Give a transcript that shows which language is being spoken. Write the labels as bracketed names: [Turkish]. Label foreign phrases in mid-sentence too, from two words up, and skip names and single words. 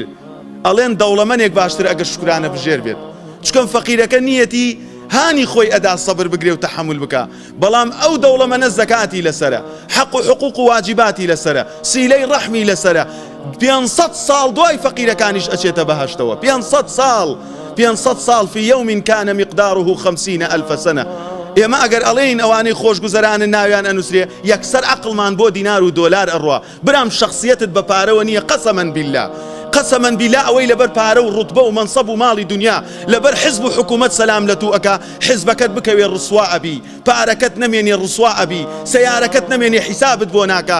[Central Kurdish] ئەڵێن دەوڵەمەنێک باشترە ئەگەر شکرانە بژێر بێت، چکەم فەقیرەکە نیەتی هانی خۆی ئەدا سەبر بگرێ و تەحمل بکە، بەڵام ئەو دەوڵەمەنە زەکاتی لەسرە، حەق و حقوق و واجباتی لەسرە، سیلەی ڕەحمی لەسرە. 500 ساڵ دوای فەقیرەکانیش ئەچێتە بەهەشتەوە. [Arabic] 500 ساڵ في يوم كان مقداره 50,000 سنة. [Central Kurdish] ئێمە ئەگەر ئەڵێین ئەوانەی خۆشگوزەرانە ناویان ئەنووسرێ، یەکسەر عەقڵمان بۆ دینار و دۆلار ئەڕوا. برام شخصیەتت بە پارەوە نییە، [Arabic] قەسەمەن بالله، قەسەمەن بالله [Central Kurdish] ئەوەی لەبەر پارە و ڕوتبە و مەنسەب و ماڵی دنیا لەبەر حزب و حکوومەت سەلام لە تو ئەکا، حزبەکەت بکەوێ ڕسوا ئەبی، پارەکەت نەمێنێ ڕسوا ئەبی، سەیارەکەت نەمێنێ حیسابت بۆ ناکا.